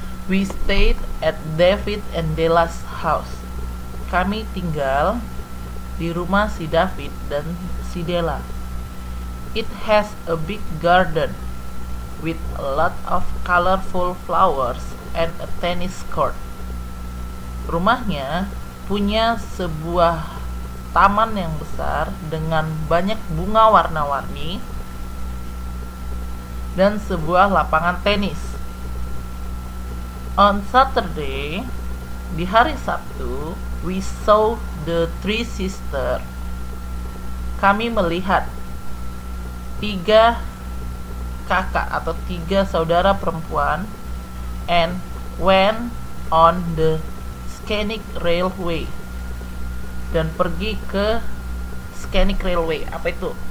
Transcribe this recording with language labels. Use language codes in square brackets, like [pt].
[en] We stayed at David and Della's house. [id] Kami tinggal di rumah si David dan si Della. [en] It has a big garden with a lot of colorful flowers and a tennis court. [id] Rumahnya punya sebuah taman yang besar dengan banyak bunga warna-warni dan sebuah lapangan tenis. [en] On Saturday, [id] di hari Sabtu, [en] we saw the three sisters. [id] Kami melihat 3 kakak atau 3 saudara perempuan [en] and went on the Scenic Railway, [id] dan pergi ke Scenic Railway. Apa itu?